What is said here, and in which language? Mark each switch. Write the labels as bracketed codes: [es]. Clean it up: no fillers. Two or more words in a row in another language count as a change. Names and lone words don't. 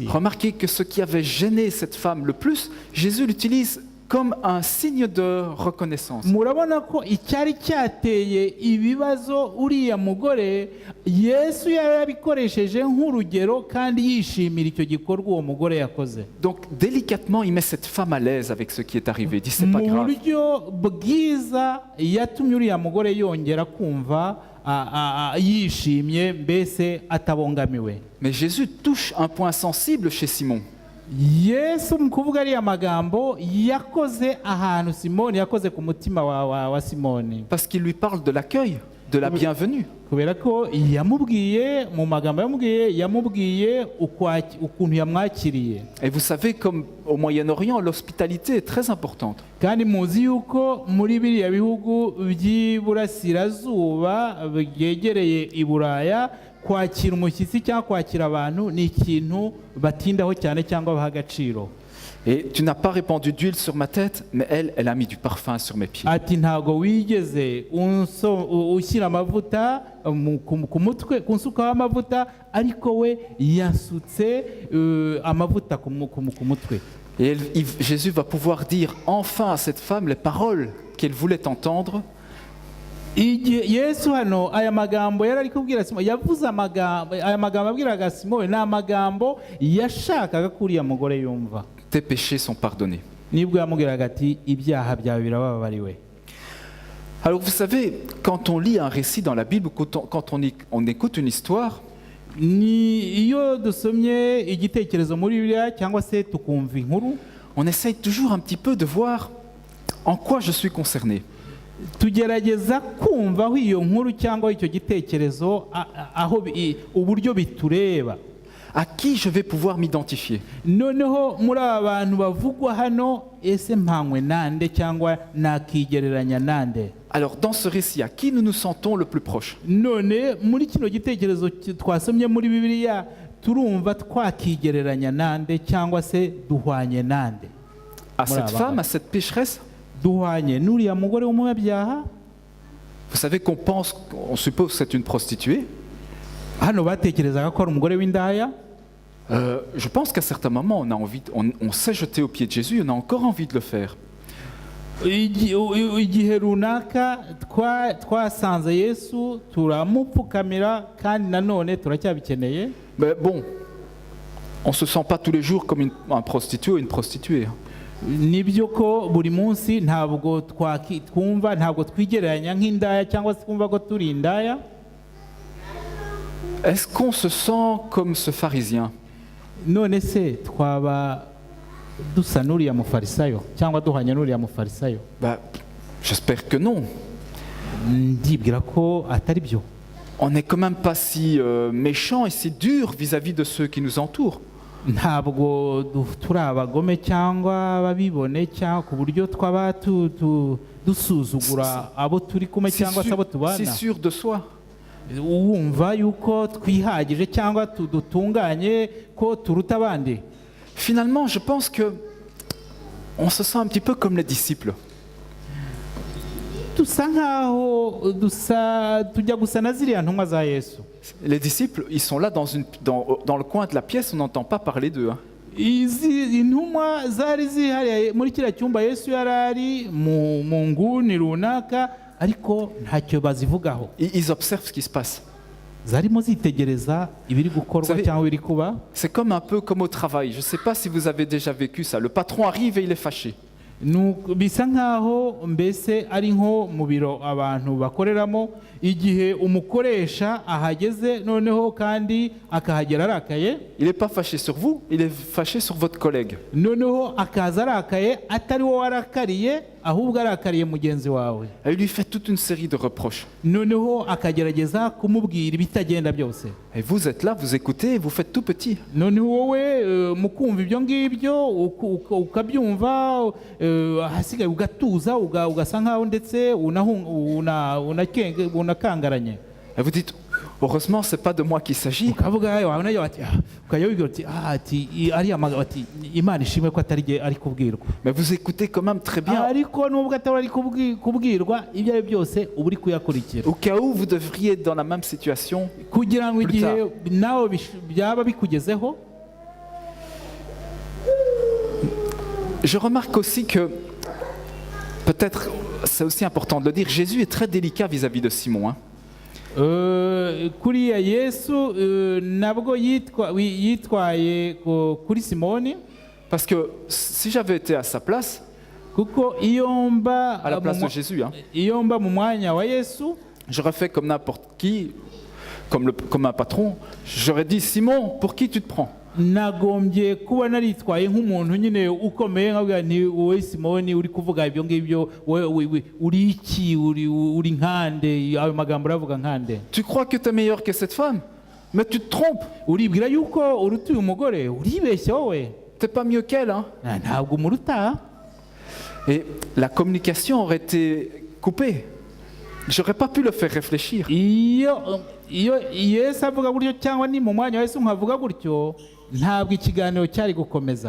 [fr] Remarquez que ce qui avait gêné cette femme le plus, Jésus l'utilise comme un signe de reconnaissance. [rw] murabona ko icyari cyateye ibibazo uriya mugore, Yesu yabikoresheje nk'urugero kandi yishimira icyo gikorwa uwo mugore yakoze. [fr] Donc délicatement, il met cette femme à l'aise avec ce qui est arrivé. Il dit, c'est pas [rw] mu [fr] grave. [rw] buryo bwiza yatumye uriya mugore yongera kumva yishimye, mbese atabongamiwe. [fr] Mais Jésus touche un point sensible chez Simon. [rw] Yesu mu kuvuga ariya magambo yakoze ahantu Simoni, yakoze ku mutima wa Simoni, [fr] Parce qu'il lui parle de l'accueil. de la bienvenue. [rw] kubera ko yamubwiye mu magambo yamubwiye ukuntu yamwakiriye. [fr] Et vous savez, comme au Moyen-Orient, l'hospitalité est très importante. [rw] kandi muzi yuko muri biriya bihugu by'iburasirazuba byegereye i Buraya kwakira umushyitsi cyangwa kwakira abantu ni ikintu batindaho cyane cyangwa baha agaciro. [fr] Et tu n'as pas répandu d'huile sur ma tête, mais elle a mis du parfum sur mes pieds. [rw] ati ntago wigeze ushyira amavuta ku mutwe kunsukaho amavuta, ariko we yasutse amavuta ku mutwe. [fr] Et Jésus va pouvoir dire enfin à cette femme les paroles qu'elle voulait entendre. [rw] Yesu hano aya magambo yari ari kubwira Simoni, yavuze aya magambo abwiraga Simoni ni amagambo yashakaga ko uriya mugore yumva. [fr] Tes péchés sont pardonnés. [rw] nibwo yamubwiraga ati ibyaha byawe birababariwe. [fr] Alors vous savez, quand on lit un récit dans la Bible, quand on écoute une histoire, [rw] ni iyo dusomye igitekerezo muri Bibiliya cyangwa se tukumva inkuru, [fr] on essaye toujours un petit peu de voir en quoi je suis concerné. [rw] tugerageza kumva aho iyo nkuru cyangwa icyo gitekerezo aho uburyo bitureba. [fr] À qui je vais pouvoir m'identifier? [rw] noneho muri aba bantu bavugwa hano ese mpanywe nande cyangwa nakigereranya nande? [fr] Alors dans ce récit, à qui nous nous sentons le plus proche? [rw] none muri kino gitekerezo twasomye muri Bibiliya turumva twakigereranya nande cyangwa se duhwanye nande? [fr] À cette femme, à cette pécheresse? [rw] duhwanye n'uriya mugore w'umunyabyaha? [fr] Vous savez qu'on suppose que c'est une prostituée. [rw] hano batekerezaga ko ari umugore w'indaya. [fr] Je pense qu'à certains moments, on s'est jeté aux pieds de Jésus, on a encore envie de le faire. [rw] igihe runaka twasanze Yesu turamupfukamira kandi nanone turacyabikeneye. [fr] Mais bon, on ne se sent pas tous les jours comme un prostitué ou une prostituée. [rw] nibyo ko buri munsi ntabwo twumva ntabwo twigereranya nk'indaya cyangwa se twumva ko turi indaya. [fr] Est-ce qu'on se sent comme ce pharisien? [rw] none se twaba dusa n'uriya mufarisayo cyangwa duhanye n'uriya mufarisayo? [fr] J'espère que non. [rw] ndibwira ko atari byo. [fr] On n'est quand même pas si méchant et si dur vis-à-vis de ceux qui nous entourent. [rw] ntabwo turi abagome cyangwa ababibone cyangwa ku buryo twaba dusuzugura abo turi kumwe cyangwa se abo tubana. [fr] C'est sûr de soi. [rw] wumva yuko twihagije cyangwa dutunganye ko turuta abandi? [fr] Finalement, je pense que on se sent un petit peu comme les disciples. [rw] dusa nkaho tujya gusa na ziriya ntumwa za Yesu. [fr] Les disciples, ils sont là dans le coin de la pièce, on n'entend pas parler d'eux. [rw] izi intumwa zari zihariye muri kiriya cyumba Yesu yari ari mu nguni runaka, ariko ntacyo bazivugaho. [fr] Ils observent ce qui se passe. [rw] zarimo zitegereza ibiri gukorwa cyangwa ibiri kuba. [fr] C'est comme un peu comme au travail. Je ne sais pas si vous avez déjà vécu ça. Le patron arrive et il est fâché. [rw] bisa nkaho mbese ari nko mu biro abantu bakoreramo, igihe umukoresha ahageze noneho kandi akahagera arakaye. [fr] Il n'est pas fâché sur vous, il est fâché sur votre collègue. [rw] noneho akaza arakaye atari wowe arakariye, ahubwo arakariye mugenzi wawe. [fr] Et il lui fait toute une série de reproches. [rw] noneho akagerageza kumubwira ibitagenda byose. [fr] Et vous êtes là, vous écoutez et vous faites tout petit. [rw] noneho wowe mukumva ibyo ngibyo ukabyumva, hasigaye ugatuza ugasa nkaho ndetse unakangaranye. [fr] Et vous dites, heureusement, ce n'est pas de moi qu'il s'agit. [rw] ukavuga wabona ati Imana ishimwe ko atari ari kubwirwa. [fr] Mais vous écoutez quand même très bien. [rw] ariko nubwo atari ari kubwirwa, ibyo ari byose uba uri kuyakurikira. [fr] Au cas où vous devriez être dans la même situation. [rw] kugira ngo igihe nawe byaba bikugezeho. [fr] Je remarque aussi que, peut-être, c'est aussi important de le dire, Jésus est très délicat vis-à-vis de Simon. [rw] kuriya Yesu nabwo yitwaye kuri Simoni. [fr] Parce que si j'avais été à sa place, [rw] kuko iyo mba [fr] à la place de Jésus, [rw] iyo mba mu mwanya wa Yesu, [fr] j'aurais fait comme n'importe qui, comme un patron, j'aurais dit, Simon, pour qui tu te prends? [rw] nagombye kuba naritwaye nk'umuntu nyine ukomeye nkabwira nti wowe Simoni uri kuvuga ibyo ngibyo uri iki uri nkande ayo magambo uravuga nkande [fr] Tu crois que tu es meilleur que cette femme? Mais tu te trompes. [rw] uribwira yuko uruta uyu mugore uribeshya wowe [fr] Tu n'es pas mieux qu'elle. Hein? [rw] ntabwo umuruta [fr] Et la communication aurait été coupée. J'aurais pas pu le faire réfléchir. [rw] iyo Yesu avuga gutyo cyangwa ni mu mwanya wa Yesu nkavuga gutyo ntabwo ikiganiro cyari gukomeza.